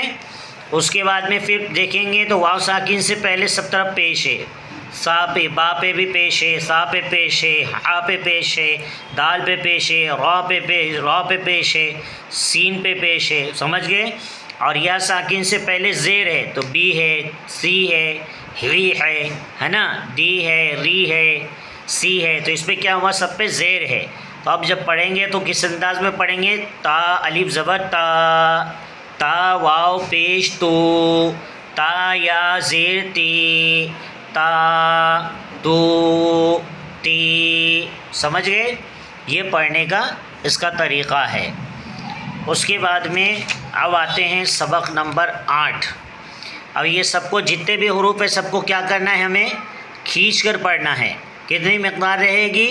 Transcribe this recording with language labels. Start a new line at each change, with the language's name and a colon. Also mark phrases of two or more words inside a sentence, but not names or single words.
Urdu: اس کے بعد میں پھر دیکھیں گے تو واو ساکین سے پہلے سب طرف پیش ہے، سا پہ با پہ بھی پیش ہے، سا پہ پیش ہے، ہا پہ پیش ہے، دال پہ پیش ہے، را پہ پیش ہے، سین پہ پیش ہے، سمجھ گئے؟ اور یا ساکن سے پہلے زیر ہے تو بی ہے، سی ہے، ری ہے نا، دی ہے، ری ہے، سی ہے، تو اس پہ کیا ہوا، سب پہ زیر ہے. تو اب جب پڑھیں گے تو کس انداز میں پڑھیں گے، تا الف زبر تا، تا واو پیش تو، تا یا زیر تی، تا تو تی. سمجھ گئے؟ یہ پڑھنے کا اس کا طریقہ ہے. اس کے بعد میں اب آتے ہیں سبق نمبر 8. اب یہ سب کو جتنے بھی حروف ہیں سب کو کیا کرنا ہے، ہمیں کھینچ کر پڑھنا ہے. کتنی مقدار رہے گی،